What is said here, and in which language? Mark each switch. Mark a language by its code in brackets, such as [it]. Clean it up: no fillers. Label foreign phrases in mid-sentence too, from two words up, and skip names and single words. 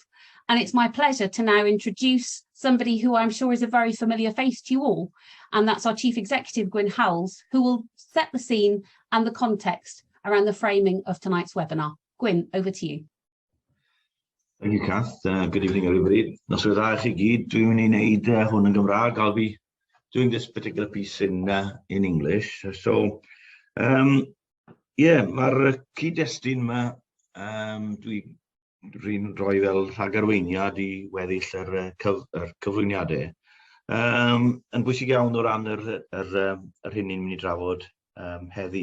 [en] And it's my pleasure to now introduce somebody who I'm sure is a very familiar face to you all, and that's our Chief Executive, Gwyn Howells, who will set the scene and the context around the framing of tonight's webinar. Gwyn, over to you. Thank you, Cath. Good evening, everybody. [cy] Noswaith dda I chi gyd. Dwi'n mynd I wneud hwn yn Gymraeg. [en] I'll be doing this particular piece in English. [cy] So, mae'r cyd-destun yma dwi'n rhoi fel rhagarweiniad I weddill yr cyflwyniadau. Yn bwysig iawn o ran yr hyn ni'n mynd I drafod heddi.